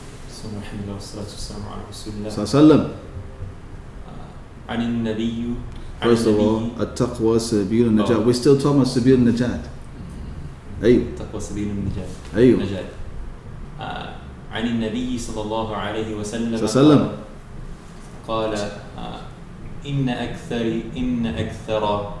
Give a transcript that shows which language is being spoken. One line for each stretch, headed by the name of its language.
Arabic: بسم الله الحمد لله والصلاة والسلام على رسول الله صلى الله عليه وسلم. عن النبي.
English: First of all,
Arabic: التقوى سبيل النجاة.
English: We're still talking about
Arabic: سبيل النجاة. أيوة. التقوى سبيل النجاة. أيوة. عن النبي صلى الله عليه وسلم قال إن أكثر